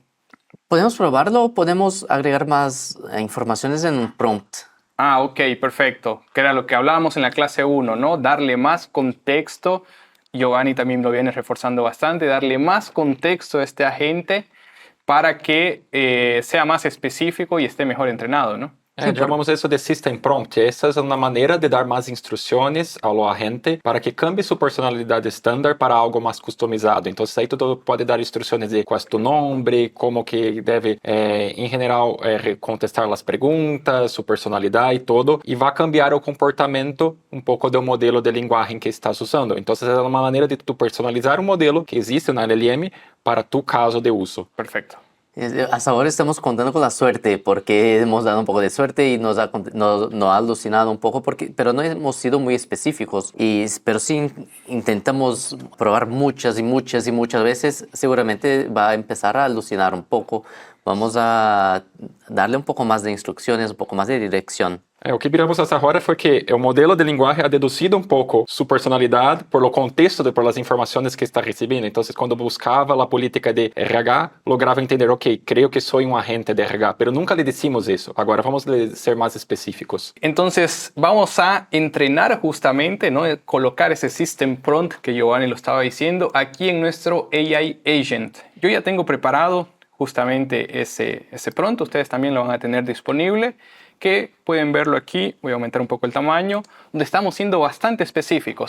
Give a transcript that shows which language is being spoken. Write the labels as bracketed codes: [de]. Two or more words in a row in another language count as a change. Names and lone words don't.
[es] Podemos probarlo o podemos agregar más informaciones en un prompt. Ah, ok, perfecto. Que era lo que hablábamos en la clase 1, ¿no? Darle más contexto. Giovanni también lo viene reforzando bastante, darle más contexto a este agente para que sea más específico y esté mejor entrenado, ¿no? [pt] Llamamos isso de [en] System Prompt. [pt] Essa é uma maneira de dar mais instruções ao agente para que cambie sua personalidade estándar para algo mais customizado. Então, aí tudo pode dar instruções de qual é tu nome, como que deve, em geral, contestar as perguntas, sua personalidade e todo, e vai cambiar o comportamento um pouco do modelo de linguagem que estás usando. Então, é uma maneira de tu personalizar um modelo que existe na LLM para tu caso de uso. [es] Perfecto. Hasta ahora estamos contando con la suerte porque hemos dado un poco de suerte y nos ha alucinado un poco, pero no hemos sido muy específicos. Pero sí intentamos probar muchas y muchas y muchas veces, seguramente va a empezar a alucinar un poco. Vamos a darle un poco más de instrucciones, un poco más de dirección. [pt] O que viramos essa hora foi que o modelo de linguagem ha deduzido um pouco sua personalidade por o contexto por as informações que está recebendo. Então, quando buscava a política de RH, lograva entender, ok, creio que sou um agente de RH, [es] pero nunca le decimos isso. [pt] Agora vamos ser mais específicos. [es] Entonces, vamos a entrenar justamente, ¿no? Colocar ese [en] system prompt [es] que Giovanni lo estaba diciendo aquí en nuestro [en] AI Agent. [es] Yo ya tengo preparado justamente ese prompt, ustedes también lo van a tener disponible, que pueden verlo aquí, voy a aumentar un poco el tamaño, donde estamos siendo bastante específicos.